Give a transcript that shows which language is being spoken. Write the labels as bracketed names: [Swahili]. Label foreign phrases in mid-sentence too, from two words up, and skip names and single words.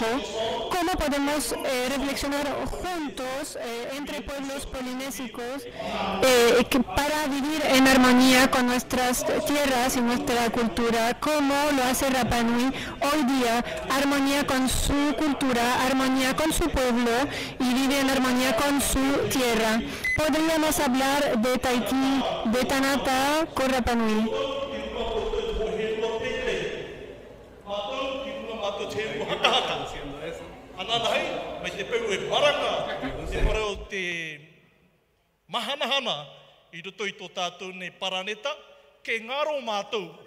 [Spanish] ¿Cómo podemos reflexionar juntos entre pueblos polinésicos para vivir en armonía con nuestras tierras y nuestra cultura? ¿Cómo lo hace Rapa Nui hoy día? Armonía con su cultura, armonía con su pueblo y vive en armonía con su tierra. Podríamos hablar de Tahití, de Tanata con Rapa Nui. [Tahitian] Ananai, mai te peu e paranga, te parau te mahana-hana I roto I tō tātou nei paraneta, ke ngaro mātou.